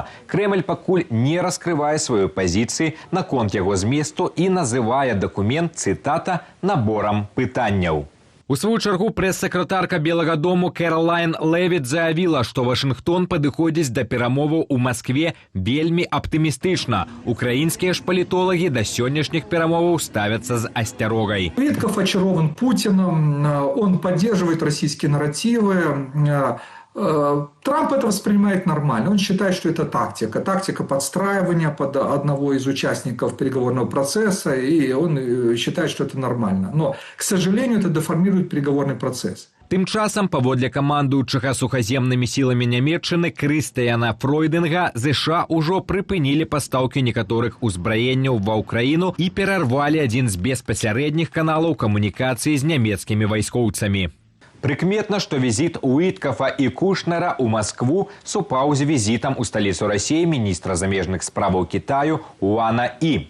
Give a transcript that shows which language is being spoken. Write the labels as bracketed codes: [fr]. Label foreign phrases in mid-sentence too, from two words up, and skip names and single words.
[be] Крэмль пакуль не раскрывае сваёй пазіцыі наконт яго зместу і называе дакумент, цытата, наборам пытанняў. У сваю чаргу прэс-сакратарка Белага дому Кэролайн Левіт заявіла, што Вашынгтон падыходзіць да перамоваў у Маскве вельмі аптымістычна. Украінскія ж палітолагі да сённяшніх перамоваў ставяцца з асцярогай. [ru] Уитков очарован Путиным, он поддерживает российские нарративы. Трамп это воспринимает нормально. Он считает, что это тактика подстраивания под одного из участников переговорного процесса, и он считает, что это нормально. Но, к сожалению, это деформирует переговорный процесс. [be] Тым часам, паводле камандуючага сухаземнымі сіламі Нямецчыны Крыстыяна Фройдынга, ЗША ўжо прыпынілі пастаўкі некаторых узбраенняў ва ўкраіну і перарвалі адзін з беспасярэдніх каналаў камунікацыі з нямецкімі вайскоўцамі. Прыкметна, што візіт Уіткафа і Кушнера ў Маскву супаў з візітам у сталіцу Расіі міністра замежных справаў Кітаю Уана І.